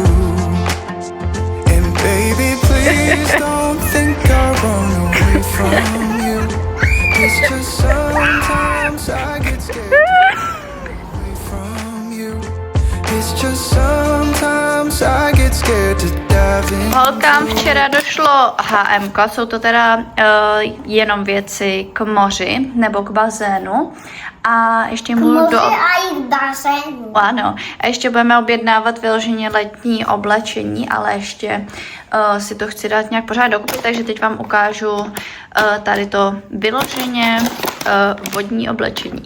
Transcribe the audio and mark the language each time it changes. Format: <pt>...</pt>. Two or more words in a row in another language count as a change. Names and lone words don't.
<en>And baby, please don't think I run away from you. It's just sometimes I get scared away from you. It's just sometimes I get scared to dive in.</en> <cs>Holkám včera došlo HMK, jsou to teda jenom věci k moři nebo k bazénu. A ještě Ano, a ještě budeme objednávat vyloženě letní oblečení, ale ještě si to chci dát nějak pořád dokupit, takže teď vám ukážu tady to vyloženě vodní oblečení.</cs>